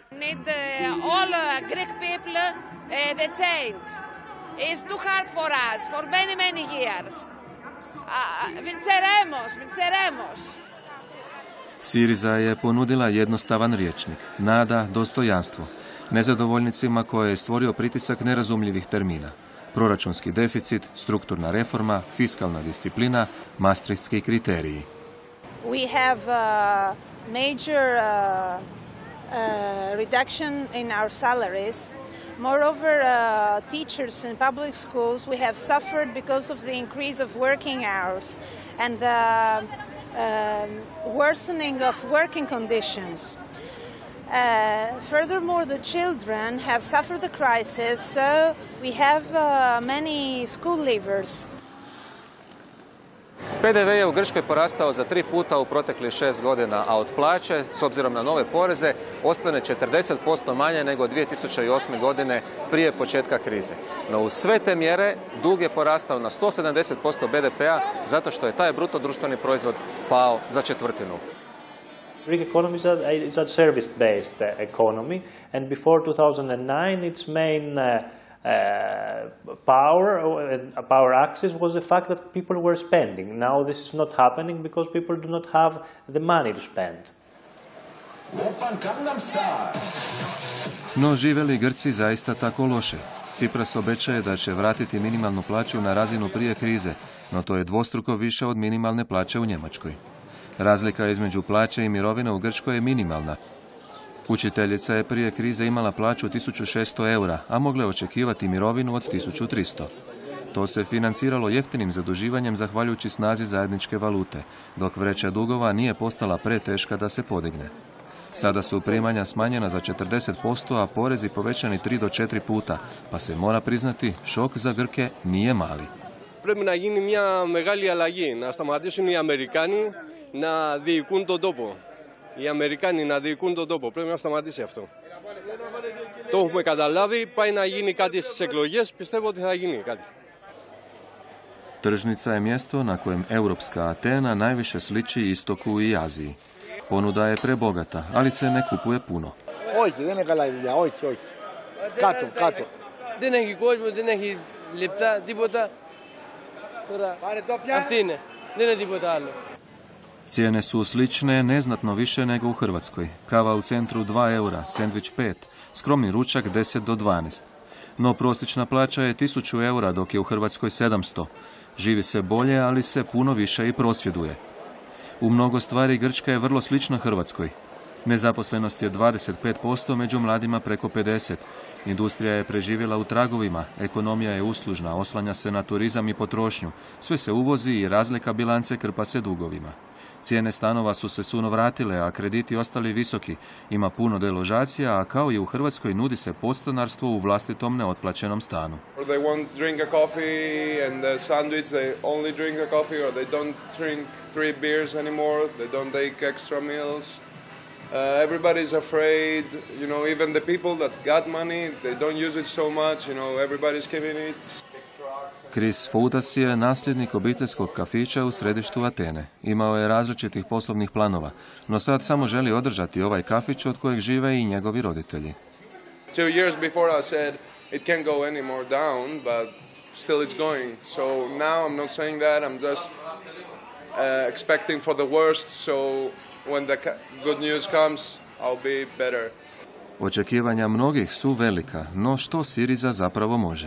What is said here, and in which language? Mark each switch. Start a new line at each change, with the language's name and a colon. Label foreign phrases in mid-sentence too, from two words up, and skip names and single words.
Croatian: Siriza je ponudila jednostavan rječnik, nada, dostojanstvo, nezadovoljnicima koje je stvorio pritisak nerazumljivih termina. Proračunski deficit, strukturna reforma, fiskalna disciplina, maastrichtski kriteriji.
English: We have a major reduction in our salaries. Moreover, teachers in public schools, we have suffered because of the increase of working hours and the worsening of working conditions. Furthermore, the children have suffered the crisis, so we have many school leavers.
Croatian: PDV je u Grčkoj porastao za 3 puta u proteklih 6 godina, a od plaće, s obzirom na nove poreze, ostane 40% manje nego 2008. godine prije početka krize. No uz sve te mjere dug je porastao na 170% BDP-a zato što je taj bruto društveni proizvod pao za četvrtinu.
English: Greek economy is a service-based economy, and before 2009 its main power axis was the fact that people were spending. Now this is not happening because people do not have the money to spend.
Croatian: No žive li Grci zaista tako loše? Tsipras obećaje da će vratiti minimalnu plaću na razinu prije krize, no to je dvostruko više od minimalne plaće u Njemačkoj. Razlika između plaće i mirovine u Grčkoj je minimalna. Učiteljica je prije krize imala plaću 1600 eura, a mogle očekivati mirovinu od 1300. To se financiralo jeftinim zaduživanjem zahvaljujući snazi zajedničke valute, dok vreća dugova nije postala preteška da se podigne. Sada su primanja smanjena za 40%, a porezi povećani 3 do 4 puta, pa se mora priznati, šok za Grke nije mali.
Greek: Πρέπει να γίνει μια μεγάλη αλλαγή, να σταματήσουν οι Αμερικάνοι να διοικούν τον τόπο. Οι Αμερικάνοι να διοικούν τον τόπο. Πρέπει να σταματήσει αυτό. Το έχουμε καταλάβει. Πάει να γίνει κάτι στις εκλογές. Πιστεύω ότι θα γίνει κάτι.
Croatian: Tržnica je mjesto na kojem europska Atena najviše sliči istoku i Aziji. Ponuda je prebogata, ali se ne kupuje puno.
Greek: Όχι, δεν είναι καλά η δουλειά. Όχι, όχι. Κάτω. Δεν έχει κόσμο, δεν έχει λεπτά, τίποτα. Τώρα αυτή είναι. Δεν είναι τίποτα άλλο.
Croatian: Cijene su slične, neznatno više nego u Hrvatskoj. Kava u centru 2 eura, sendvič 5, skromni ručak 10 do 12. No prosječna plaća je 1000 eura, dok je u Hrvatskoj 700. Živi se bolje, ali se puno više i prosvjeduje. U mnogo stvari Grčka je vrlo slična Hrvatskoj. Nezaposlenost je 25% među mladima preko 50. Industrija je preživjela u tragovima, ekonomija je uslužna, oslanja se na turizam i potrošnju. Sve se uvozi i razlika bilance krpa se dugovima. Cijene stanova su se suno vratile, a krediti ostali visoki. Ima puno deložacija, a kao i u Hrvatskoj nudi se podstanarstvo u vlastitom neotplaćenom stanu.
English: They won't drink a coffee and a sandwich, they only drink a coffee, or they don't drink 3 beers anymore, they don't take extra meals. Everybody's afraid, you know, even the people that got money, they don't use it so much, you know, everybody's keeping it.
Croatian: Chris Foudas je nasljednik obiteljskog kafića u središtu Atene. Imao je različitih poslovnih planova, no sad samo želi održati ovaj kafić od kojeg žive i njegovi roditelji.
English: 2 years before I said it can't go any more down, but still it's going. So now I'm not saying that, I'm just expecting for the worst, so when the good news comes, I'll be better.
Croatian: Očekivanja mnogih su velika, no što Siriza zapravo može?